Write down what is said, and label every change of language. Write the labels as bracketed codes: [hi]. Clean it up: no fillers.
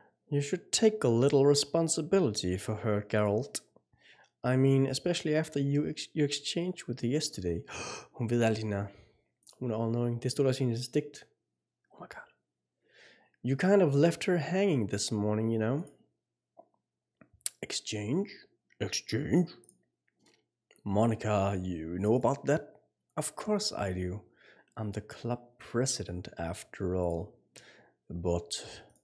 [en] You should take a little responsibility for her, Geralt. I mean, especially after you exchange with her yesterday. [da] Hun ved alt hende. Hun er all-knowing. Det stod også i hendes digt. [en] Oh my god. You kind of left her hanging this morning, you know. Exchange? Monica, you know about that? Of course I do. I'm the club president after all. But...